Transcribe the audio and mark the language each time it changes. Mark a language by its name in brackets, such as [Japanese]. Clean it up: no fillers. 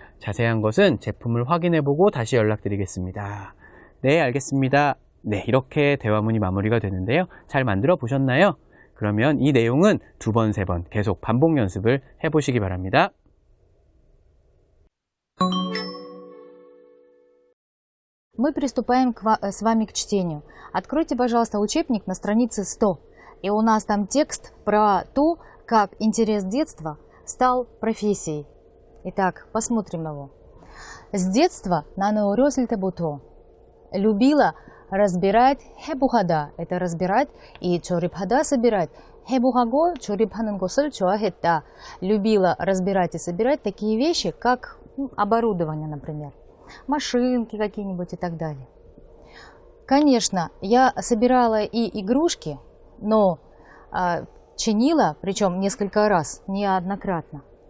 [Korean] 자세한 것은 제품을 확인해보고 다시 연락드리겠습니다. 네, 알겠습니다. 네, 이렇게 대화문이 마무리가 되는데요. 잘 만들어 보셨나요? 그러면 이 내용은 2번, 3번 계속 반복 연습을 해보시기 바랍니다. [Russian] Мы приступаем с вами к чтению. Откройте, пожалуйста, учебник на странице 100. И у нас там текст про то, как интерес детства стал профессией. Итак, посмотрим его. С детства [Korean] 나는 어렸을 때부터 [Russian] любила разбирать 해부하다. Это разбирать и 조립하다, собирать. [Korean] 해부하고 조립하는 것을 좋아했다. [Russian] Любила разбирать и собирать такие вещи, как оборудование, например. Машинки какие-нибудь и так далее. Конечно, я собирала и игрушки, но чинила, причем несколько раз, неоднократно.